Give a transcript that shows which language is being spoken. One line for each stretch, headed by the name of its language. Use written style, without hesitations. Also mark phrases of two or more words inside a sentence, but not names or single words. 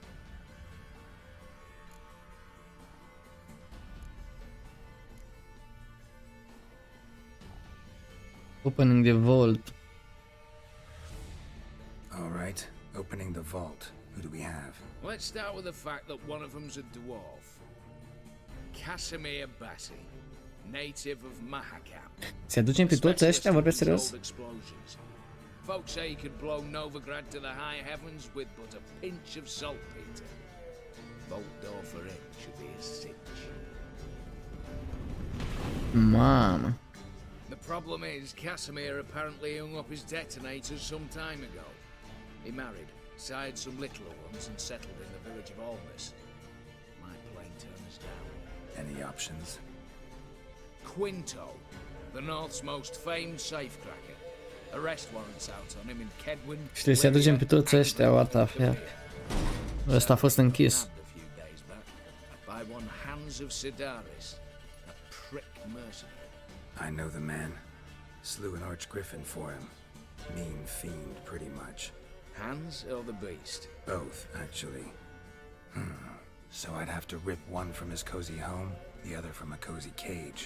English: Opening the vault. Alright, opening the vault. Who do we have? Let's start with the fact that one of them's a dwarf. Casimir Bassi, native of Mahakam.
Romanian: Se aducem pe toți ăștia, vorbesc serios?
English: Folks say he could blow Novigrad to the high heavens with but a pinch of saltpeter. Vault door for him should be a cinch.
Romanian: Mamă.
English: The problem is, Casimir apparently hung up his detonators some time ago. He married, sired some littler ones, and settled in the village of Almas. Might plain turn us down. Any options? Quinto, the North's most famed safecracker. Arrest warrants out on him in Kedwin.
Romanian: Și trebuie să aducem pe toți ăștia,
English: what the fuck.
Romanian: Ăsta a fost închis.
English: By one Hans of Sidaris, a prick mercenary. I know the man. Slew an archgriffin for him. Mean fiend, pretty much. Hans or the beast? Both, actually. So I'd have to rip one from his cozy home, the other from a cozy cage.